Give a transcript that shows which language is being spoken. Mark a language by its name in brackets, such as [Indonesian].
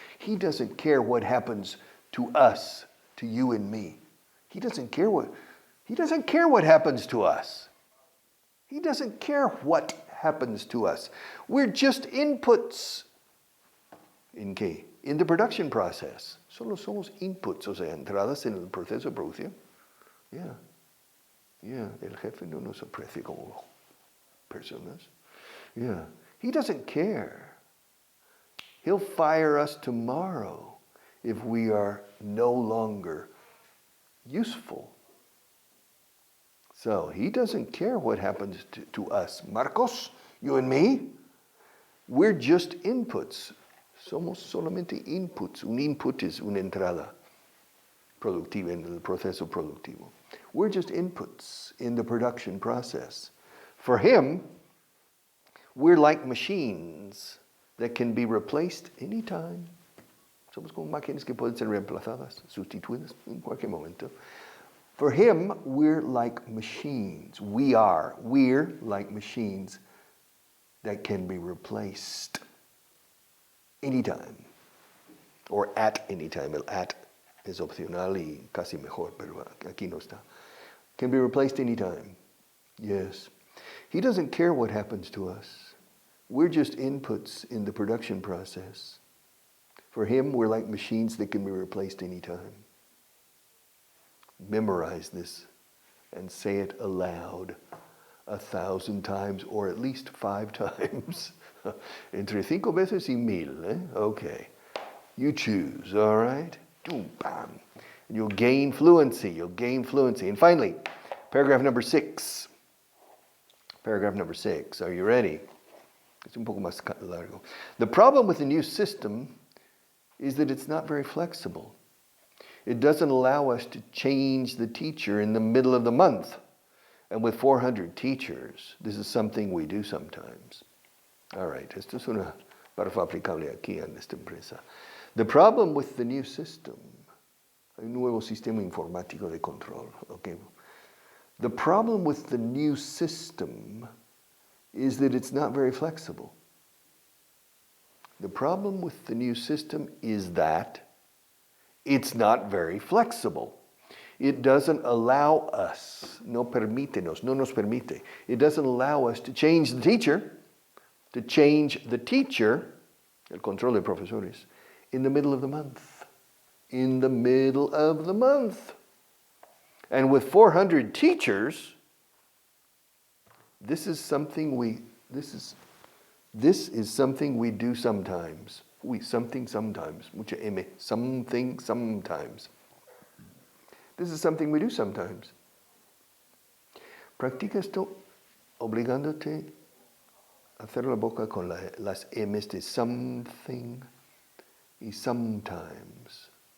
[English] He doesn't care what happens to us, to you and me. He doesn't care what happens to us. He doesn't care what happens to us. We're just inputs. [Spanish] ¿En qué? [English] In the production process. [Spanish] Solo somos inputs, o sea, entradas en el proceso de producción. Yeah, el jefe no nos aprecia como personas. [English] Yeah, he doesn't care. He'll fire us tomorrow if we are no longer useful. So he doesn't care what happens to us. Marcos, you and me, we're just inputs. [Spanish] Somos solamente inputs. Un input es una entrada productiva en el proceso productivo. [English] We're just inputs in the production process. For him, we're like machines that can be replaced anytime. [Spanish] Somos como máquinas que pueden ser reemplazadas, sustituidas en cualquier momento. [English] For him, we're like machines. We're like machines that can be replaced anytime. Or at any time. [Spanish] El at es opcional y casi mejor, pero aquí no está. [English] Can be replaced anytime. Yes. He doesn't care what happens to us. We're just inputs in the production process. For him, we're like machines that can be replaced anytime. Memorize this and say it aloud 1,000 times or at least 5 times. [Spanish] Entre 5 veces y 1,000, eh? [English] Okay. You choose, all right? Boom, bam. You'll gain fluency. And finally, paragraph number 6. Paragraph number 6. Are you ready? [Spanish] It's un poco más largo. [English] The problem with the new system is that it's not very flexible. It doesn't allow us to change the teacher in the middle of the month. And with 400 teachers, this is something we do sometimes. All right, [Spanish] esto es una párrafo aplicable aquí en esta empresa. [English] The problem with the new system, [Spanish] hay un nuevo sistema informático de control. Okay. [English] The problem with the new system is that it's not very flexible. The problem with the new system is that it's not very flexible. It doesn't allow us, [Spanish] no nos permite. [English] It doesn't allow us to change the teacher, [Spanish] el control de profesores, [English] in the middle of the month. In the middle of the month. And with 400 teachers, this is something we do sometimes. Something sometimes. [Spanish] Mucha M. [English] Something sometimes. This is something we do sometimes. [Spanish] Practica esto obligándote a hacer la boca con las M's de something y sometimes.